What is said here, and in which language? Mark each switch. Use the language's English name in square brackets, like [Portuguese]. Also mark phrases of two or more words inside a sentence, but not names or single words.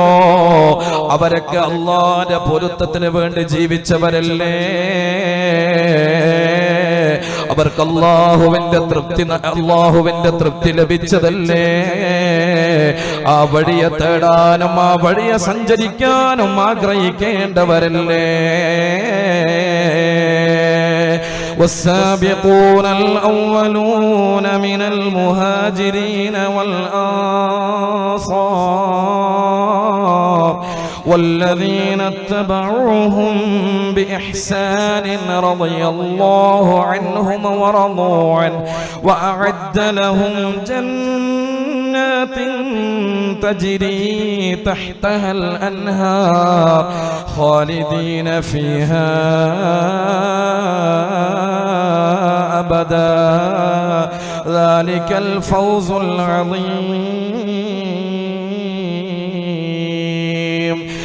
[Malayalam] അവരൊക്കെ അല്ലാഹുവിന്റെ പൊരുത്തത്തിന് വേണ്ടി ജീവിച്ചവരല്ലേ. അവർക്ക് അല്ലാഹുവിന്റെ തൃപ്തി ലഭിച്ചതല്ലേ. ആ വഴിയെ തേടാനും ആ വഴിയെ സഞ്ചരിക്കാനും ആഗ്രഹിക്കേണ്ടവരല്ലേ. [Arabic] والسابقون الأولون من المهاجرين والأنصار والذين اتبعوهم بإحسان رضي الله عنهم ورضوا عنه وأعد لهم جنات تجري تحتها الأنهار خالدين فيها أبدا ذلك الفوز العظيم.